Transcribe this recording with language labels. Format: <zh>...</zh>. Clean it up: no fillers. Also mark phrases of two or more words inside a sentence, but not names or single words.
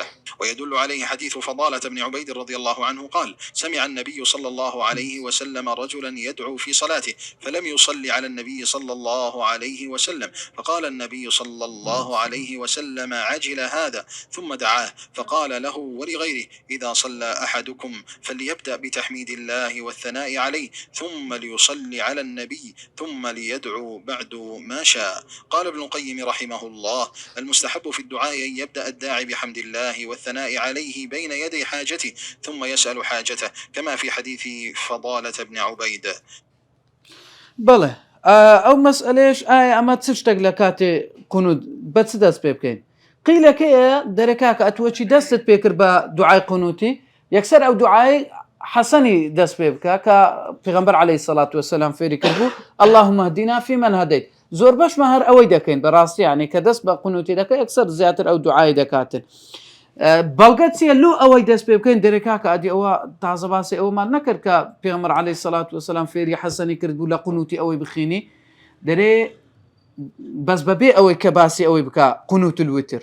<ar>ويدل عليه حديث فضالة بن عبيد رضي الله عنه قال: سمع النبي صلى الله عليه وسلم رجلا يدعو في صلاته فلم يصلي على النبي صلى الله عليه وسلم، فقال النبي صلى الله عليه وسلم: عجل هذا، ثم دعاه فقال له ولغيره: إذا صلى أحدكم فليبدأ بتحميد الله والثناء عليه ثم ليصلي على النبي ثم ليدعو بعد ما شاء. قال ابن القيم رحمه الله: المستحب في الدعاء أن يبدأ الداعي بحمد الله والثناء عليه بين يدي حاجته ثم يسأل حاجته، كما في حديث فضالة بن عبيد.</ar> <ckb>بەڵێ ئەو مەسئلەیەش ئایا ئەمە چ شتێک لە کاتێ قونوت بە چ دەست پێ بکەین قیلەکەیە دەرەکاکە ئەتوەچی دەستت پێ کرد بە دوعای قونوتی یەکسەر ئەو دوعای حەسەنی دەست پێ بکە کە پێغەمبەر</ckb> <ar>عەلەیهی سەڵات وەسەلام</ar> <ckb>فێری کردبوو:</ckb> <ar>اللهم اهدنا فيمن هديت.</ar> <ckb>زۆر بەشمە هەر ئەوەی دەکەین بەڕاستی یعنی کە دەست بە قونوتی دەکە یەکسەر زیاتر ئەو دوعای دەکاتن بەڵگەت چیە لۆ ئەوەی دەست پێ بکەین دەرێکاکە ئەدی ئەوە تازە باسی ئەوەمان نەکرد کە پێغەمبەر</ckb> <ar>عەلەیهی سەڵات وەسەلام</ar> <ckb>فێری حەسەنی کردبوو لە قونوتی ئەوەی بخوێنی دەرێ بەس بەبێ ئەوەی کە باسی ئەوەی بکە</ckb> <ar>قونوت الوتر</ar>